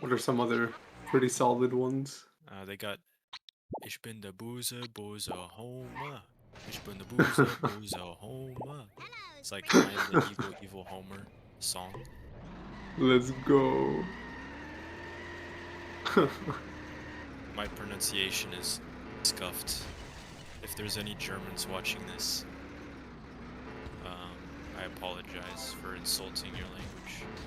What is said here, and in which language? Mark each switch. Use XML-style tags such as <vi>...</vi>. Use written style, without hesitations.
<en>What are some other pretty solid ones? They got</en> <de>Ich bin der böse, böse Homer. Ich bin der böse, böse Homer.</de> <en>Hello, It's like spring. I am the evil, evil Homer song. Let's go. My pronunciation is scuffed. If there's any Germans watching this, I apologize for insulting your language.</en>